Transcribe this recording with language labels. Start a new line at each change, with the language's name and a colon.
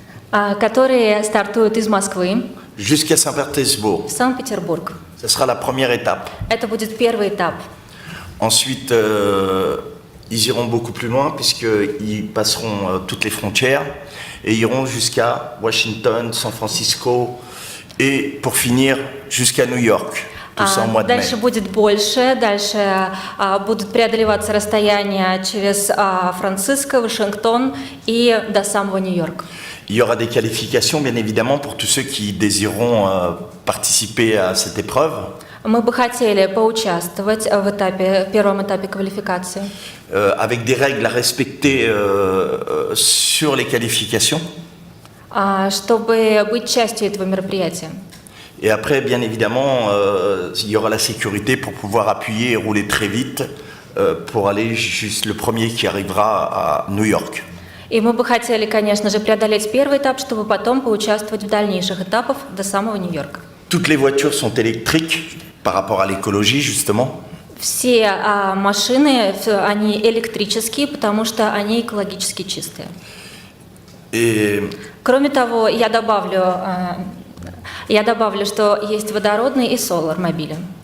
Russian: Которые стартуют из Москвы.
French: Jusqu'à Saint-Pétersbourg.
Russian: В Санкт-Петербург.
French: Ce sera la première étape.
Russian: Это будет первый этап.
French: Ensuite, ils iront beaucoup plus loin puisqu'ils passeront toutes les frontières et iront jusqu'à Washington, San Francisco et pour finir jusqu'à New York. Tout ça en mois de mai.
Russian: Дальше будет больше, дальше будут преодолеваться расстояния через Франциско, Вашингтон и до самого Нью-Йорка.
French: Il y aura des qualifications bien évidemment pour tous ceux qui désireront participer à cette épreuve.
Russian: Мы бы хотели поучаствовать в первом этапе квалификации.
French: Avec des règles à respecter sur les qualifications.
Russian: Чтобы быть частью этого мероприятия.
French: Et après, bien évidemment, il y aura la sécurité pour pouvoir appuyer et rouler très vite pour aller juste le premier qui arrivera à New York.
Russian: И мы бы хотели, конечно же, преодолеть первый этап, чтобы потом поучаствовать в дальнейших этапах до самого Нью-Йорка.
French: Toutes les voitures sont électriques par rapport à l'écologie, justement.
Russian: Все машины, они электрические, потому что они экологически чистые.
French: Et
Russian: Кроме того, я добавлю, что есть водородные и солар-мобили.